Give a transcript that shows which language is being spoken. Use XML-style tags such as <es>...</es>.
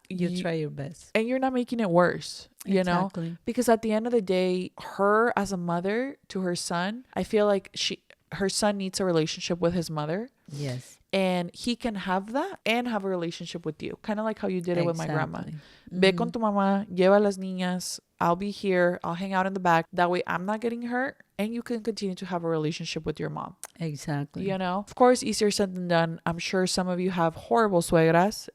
<en>you try your best and you're not making it worse, you know? Because at the end of the day, her as a mother to her son, I feel like her son needs a relationship with his mother. Yes. And he can have that and have a relationship with you. Kind of like how you did it with my grandma.</en> <es>Ve con tu mamá, lleva a las niñas.</es> <en>I'll be here. I'll hang out in the back. That way I'm not getting hurt. And you can continue to have a relationship with your mom. Exactly. You know? Of course, easier said than done. I'm sure some of you have horrible suegras.</en>